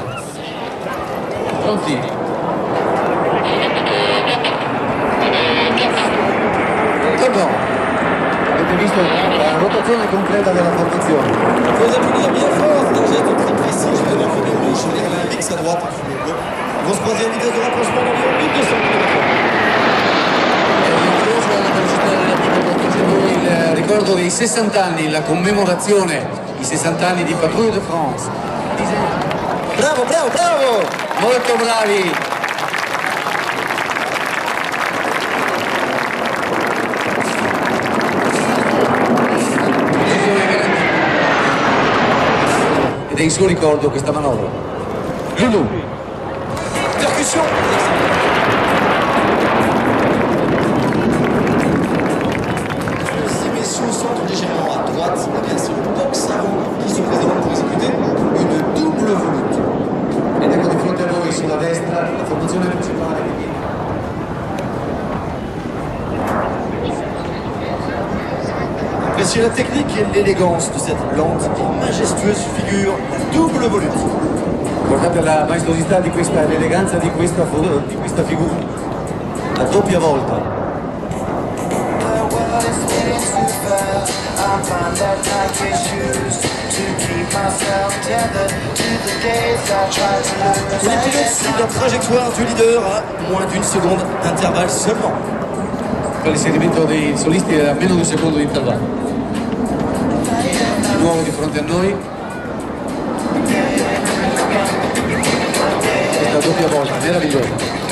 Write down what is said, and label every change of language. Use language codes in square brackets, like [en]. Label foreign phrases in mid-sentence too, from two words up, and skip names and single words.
[it] Pronti? Tutto. Avete visto la rotazione completa della formazione. [fr] Faut applaudir bien fort, un geste très précis, je vais leur faire une riche, on a un mix à droite et puis le Ils vont se croiser à une vitesse de rapprochement d'environ 1200 km/h. [it] Il ricordo dei 60 anni, la commemorazione, i 60 anni di Patrouille de France. Bravo, bravo, bravo! Molto bravi! Ed è in suo ricordo questa manovra. Lulu! [fr] Percussion! Au centre légèrement à droite, eh bien c'est le box avant qui se présente pour exécuter une double volute. [it] Ed ecco di fronte a noi sulla destra la formazione principale. [fr] Appréciez la technique et l'élégance de cette lente et majestueuse figure, la double volute. [it] Guardate la maestosità di questa, l'eleganza di questa figura, la doppia volta. [fr] Les pilotes suivent la trajectoire du leader à moins d'une seconde d'intervalle seulement. [it] Per l'inserimento dei solisti è a meno di un secondo di intervallo. Di nuovo di fronte a noi. Questa doppia volta, meravigliosa.